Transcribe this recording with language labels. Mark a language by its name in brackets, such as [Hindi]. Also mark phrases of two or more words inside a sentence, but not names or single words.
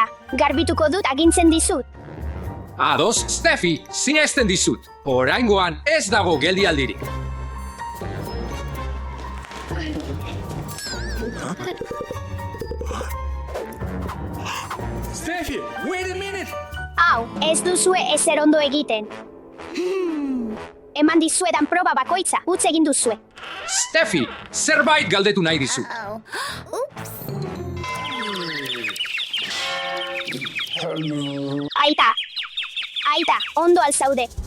[Basque] Garbituko dut agintzen dizut. Ados, Steffi, sinesten dizut. Oraingoan ez dago geldialdirik. Steffi, [English] wait a minute! [Basque] Hau, ez duzue ezer ondo egiten. Eman dizuetan proba bakoitza, utz egin duzue. Steffi, zerbait galdetu nahi dizu. Aita, ondo alzaude.